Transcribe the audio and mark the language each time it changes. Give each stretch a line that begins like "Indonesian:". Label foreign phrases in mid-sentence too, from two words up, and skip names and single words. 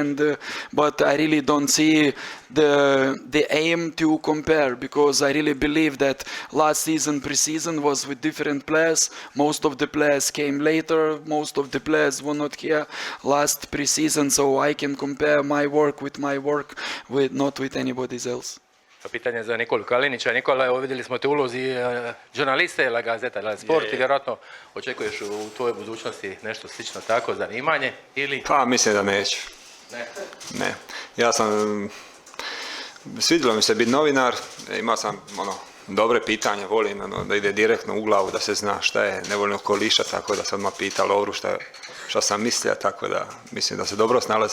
English: And but I really don't see the aim to compare, because I really believe that last season, pre-season was with different players. Most of the players came later. Most of the players were not here last pre-season, so I can compare my work, not with anybody else.
Croatian: Pitanje za Nikolu Kalinića. Nikola, evo vidjeli smo te u ulozi žurnaliste La Gazeta, La Sport i vjerojatno očekuješ u tvojoj budućnosti nešto slično tako, zanimanje ili? Pa mislim da neću. Ne. Ja sam, svidjelo mi se biti novinar, imao sam dobre pitanja, volim da ide direktno u glavu, da se zna šta je, ne volim okoliša, tako da sam odmah pita Lovru šta sam mislio, tako da mislim da se dobro snalazi.